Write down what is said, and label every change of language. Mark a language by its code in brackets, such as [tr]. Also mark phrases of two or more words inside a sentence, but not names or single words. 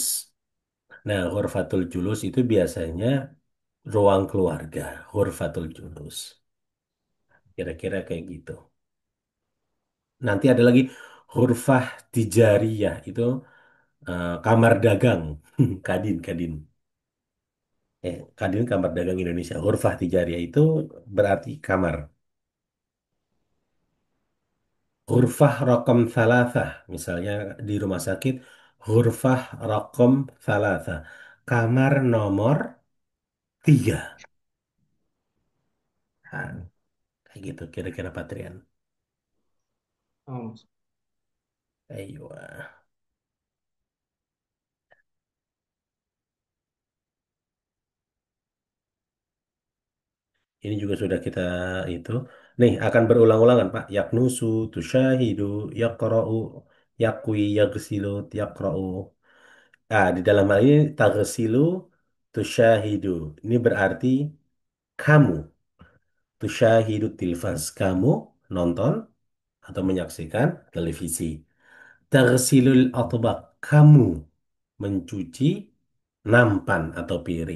[id] Nah, [ar] غرفة الجلوس [id] itu biasanya ruang keluarga, [ar] غرفة الجلوس. [id] Kira-kira kayak gitu. Nanti ada lagi [ar] غرفة تجارية [id] itu kamar dagang. Kadin, Kadin. Kadin kamar dagang Indonesia. [ar] غرفة تجارية [id] itu berarti kamar. [ar] غرفة رقم ثلاثة. [id] Misalnya di rumah sakit, [ar] غرفة رقم ثلاثة. [id] Kamar nomor 3. Nah, kayak gitu kira-kira Patrian. Oh, Ayo. Ini juga sudah kita itu. Nih, akan berulang-ulangan, Pak. [ar] يكنس، تشاهد، يقرأ، يكوي، يغسل، يقرأ. [id] Di dalam hal ini, [ar] تغسل، تشاهد. [id] Ini berarti kamu. [ar] تشاهد التلفاز. [id] Kamu nonton atau menyaksikan televisi. [ar] تغسل الأطباق. [id] Kamu mencuci nampan atau piring.